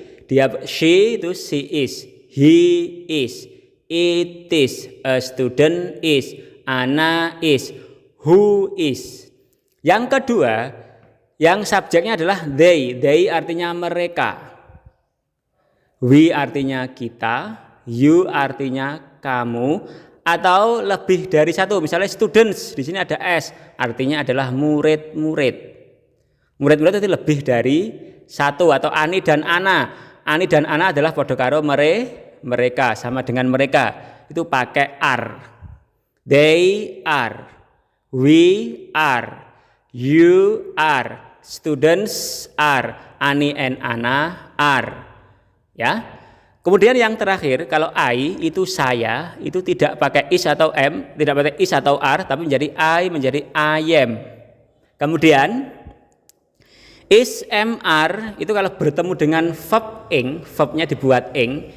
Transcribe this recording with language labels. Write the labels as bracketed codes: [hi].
[en] Dia she itu she is, he is, it is, a student is, Ana is, who is. [id] Yang kedua, yang subjeknya adalah they. They artinya mereka. We artinya kita, you artinya kamu, atau lebih dari satu. Misalnya students, di sini ada s, artinya adalah murid-murid. Murid-murid itu lebih dari satu, atau Ani dan Ana. Ani dan Ana adalah [jv] podo karo [id] mereka, sama dengan mereka. Itu pakai are. [en] They are, we are, you are, students are, Ani and Ana are. [id] Ya. Kemudian yang terakhir, kalau I itu saya, itu tidak pakai is atau am, tidak pakai is atau are, tapi menjadi I, menjadi I am. Kemudian is, am, are itu kalau bertemu dengan verb ing, verbnya dibuat ing.